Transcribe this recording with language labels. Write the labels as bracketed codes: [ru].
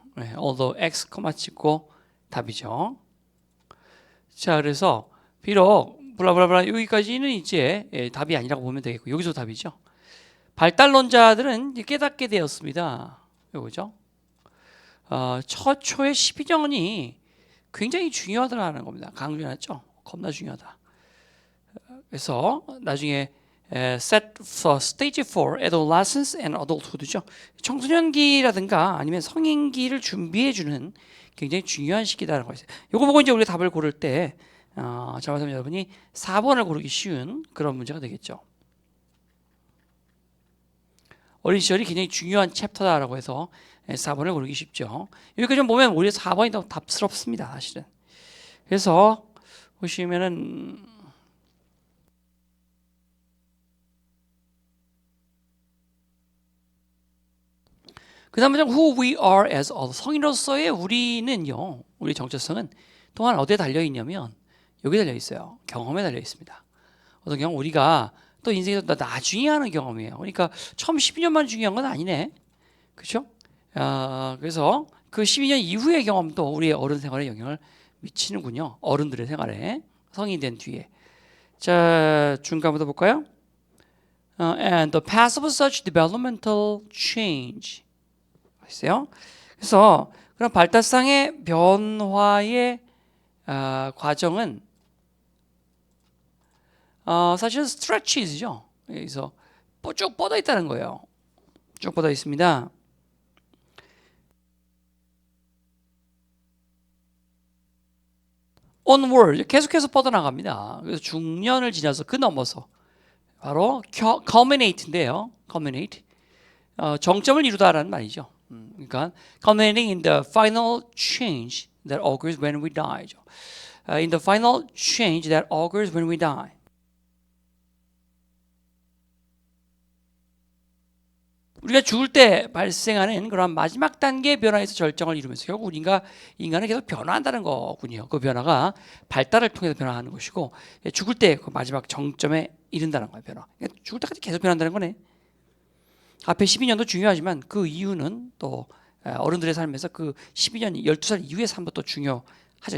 [ko] 네, [en] although x, [ko] 찍고 답이죠. 자, 그래서 비록 블라블라블라 여기까지는 이제 답이 아니라고 보면 되겠고 여기서 답이죠. 발달론자들은 깨닫게 되었습니다. 요거죠. 처초의 12년이 굉장히 중요하다는 겁니다. 강조해놨죠. 겁나 중요하다. 그래서 나중에 [en] set for stage 4 adolescence and adulthood죠. [ko] 청소년기라든가 아니면 성인기를 준비해주는 굉장히 중요한 시기다라는 거 있어요. 이거 보고 이제 우리가 답을 고를 때 잘못하면 여러분이 4번을 고르기 쉬운 그런 문제가 되겠죠. 어린 시절이 굉장히 중요한 챕터다라고 해서 4번을 고르기 쉽죠. 여기까지 좀 보면 오히려 4번이 더 답스럽습니다, 사실은. 그래서 보시면은 그 다음 문장 [en] who we are as adults [ko] 성인으로서의 우리는요, 우리 정체성은 동안 어디에 달려 있냐면 여기 달려 있어요. 경험에 달려 있습니다. 어떤 경험 우리가 또 인생에서 나중에 하는 경험이에요. 그러니까 처음 12년만 중요한 건 아니네. 그렇죠? 그래서 그 12년 이후의 경험도 우리의 어른 생활에 영향을 미치는군요. 어른들의 생활에 성인이 된 뒤에. 자, 중간부터 볼까요? [en] And the path of such developmental change. [ko] 있어요. 그래서 그런 발달상의 변화의 과정은 사실은 stretches죠. 여기서 쭉 뻗어 있다는 거예요. 쭉 뻗어 있습니다. onward 계속해서 뻗어나갑니다. 그래서 중년을 지나서 그 넘어서 바로 culminate인데요. culminate 정점을 이루다라는 말이죠. 그러니까 [en] culminating in the final change that occurs when we die. In the final change that occurs when we die. [ko] 우리가 죽을 때 발생하는 그런 마지막 단계의 변화에서 절정을 이루면서 결국 우리가 인간은 계속 변화한다는 거군요. 그 변화가 발달을 통해서 변화하는 것이고 죽을 때 그 마지막 정점에 이른다는 거예요. 변화. 그러니까 죽을 때까지 계속 변한다는 거네. 앞에 12년도 중요하지만 그 이유는 또 어른들의 삶에서 그 12년, 12살 이후의 삶도 또 중요하죠.